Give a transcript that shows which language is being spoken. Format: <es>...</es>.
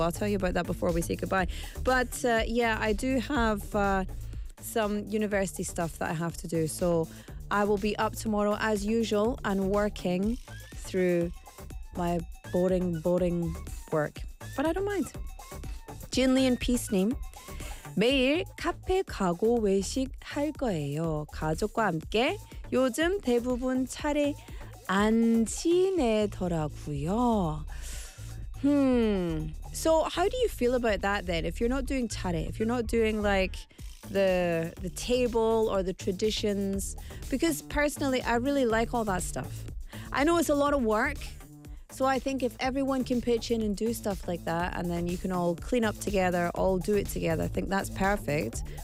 <en>I'll tell you about that before we say goodbye. But yeah, I do have some university stuff that I have to do, so I will be up tomorrow as usual and working through my boring work, but I don't mind. Jin Lee and Peace Name.</en> <ko>매일 카페 가고 외식 할 거예요. 가족과 함께. 요즘 대부분 차례 안 지내더라고요.</ko> <en>So how do you feel about that then? If you're not doing 차례, if you're not doing, like, the table or the traditions, because personally I really like all that stuff. I know it's a lot of work, so I think if everyone can pitch in and do stuff like that, and then you can all clean up together, all do it together, I think that's perfect.</en>